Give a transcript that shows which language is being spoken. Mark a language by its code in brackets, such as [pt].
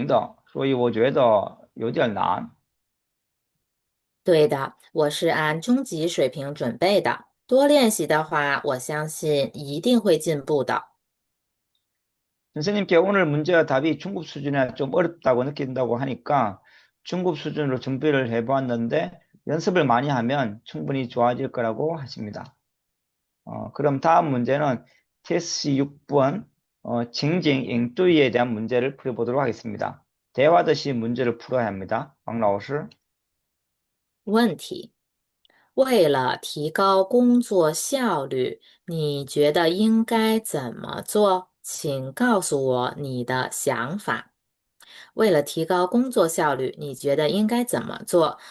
[zh] 老师，今天的问题和答案是中级水平的，所以我觉得有点难。对的，我是按中级水平准备的，多练习的话，我相信一定会进步的。 [ko] 선생님께 오늘 문제와 답이 중급 수준이라 좀 어렵다고 느낀다고 하니까 중급 수준으로 준비를 해보았는데 연습을 많이 하면 충분히 좋아질 거라고 하십니다. 그럼 다음 문제는 TSC 6번 징징 잉뚜이에 대한 문제를 풀어보도록 하겠습니다. 대화듯이 문제를 풀어야 합니다. [zh] 왕老师问题：为了提高工作效率，你觉得应该怎么做？请告诉我你的想法。为了提高工作效率，你觉得应该怎么做？